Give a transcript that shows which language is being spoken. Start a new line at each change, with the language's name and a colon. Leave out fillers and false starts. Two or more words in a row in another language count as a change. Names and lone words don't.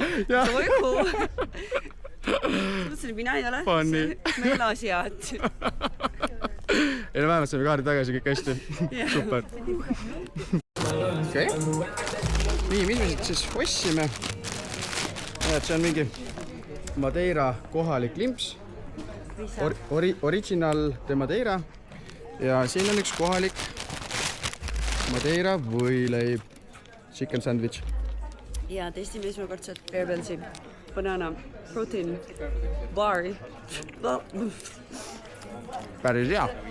Estonian: Mõtlesin, mina ei ole. Meil asiad. Ei, vähemalt saime kaardi tagasi, kõik hästi. Super. Okei. Nii, mis me siis ostsime? See on mingi Madeira kohalik limps. Original de Madeira. Ja siin on üks kohalik Madeira võileib.
English: Chicken sandwich.
Estonian: Ja testime esmakordselt Bear Bellsi
English: banana protein
Estonian: bari. Päris hea.